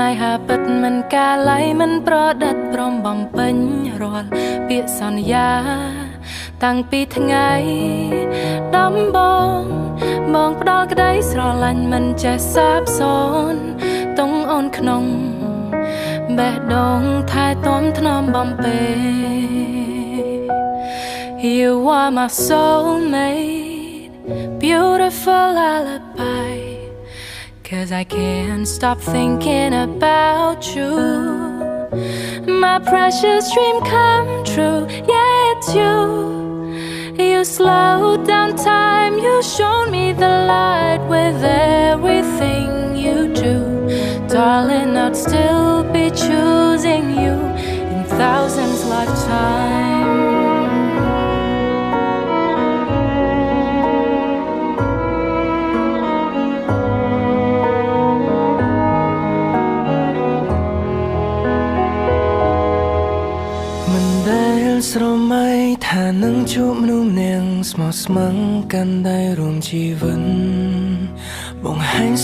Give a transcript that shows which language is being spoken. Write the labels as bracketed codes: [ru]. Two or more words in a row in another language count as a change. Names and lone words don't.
[km] ហាពិតមិនកាឡៃមិនប្រឌិតព្រមបំពេញរាល់ពាក្យសន្យាតាំងពីថ្ងៃដំបូងបងផ្ដល់ក្តីស្រឡាញ់មិនចេះសាបសូន្យទងអូនក្នុងបេះដូងថែទាំថ្នមបំពេ [en] You are my soulmate, beautiful lullaby. 'Cause I can't stop thinking about you. My precious dream come true, yeah it's you. You slowed down time, you showed me the light with everything you do. Darling, I'd still be choosing you in thousands lifetimes. [km] ស្រមៃថានឹងជួបមនុស្សម្នាក់ស្មោះស្ម័គ្រកាន់ដៃរួមជីវិតបង្ហាញ